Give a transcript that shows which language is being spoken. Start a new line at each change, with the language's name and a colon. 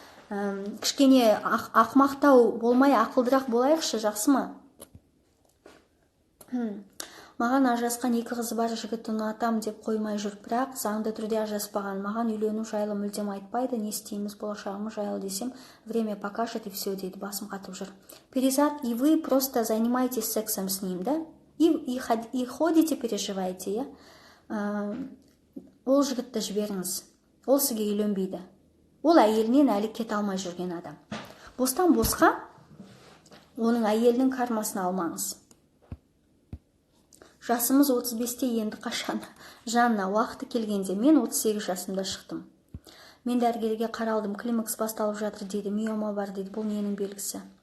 Kazakh: кішкене ақмақтау болмай ақылдырақ болайықшы, жақсы ма? Маған ажырасқан 2 қызы бар жігітті ұнатам деп қоймай жүр, бірақ заңды түрде ажыраспаған. Маған үйлену жайлы мүлдем айтпайды. Не істейміз, болашағымыз жайлы десем,
Russian: время покажет и все,
Kazakh: дейді, басым қатып жүр.
Russian: Перизат, и вы просто занимаетесь сексом с ним, да? И ходите, переживаете, иә?
Kazakh: Ол жігітті жіберіңіз. Ол сізге үйленбейді. Ол әйелінен әлі кете алмай жүрген адам. Бостан босқа оның әйелінің кармасын алмаңыз. Жасымыз 35-те енді қашан? Жанна, уақыты келгенде. Мен 38 жасымда шықтым. Мен дәрігерге қаралдым, климакс басталып жатыр дейді, миома бар дейді. Бұл ненің белгісі?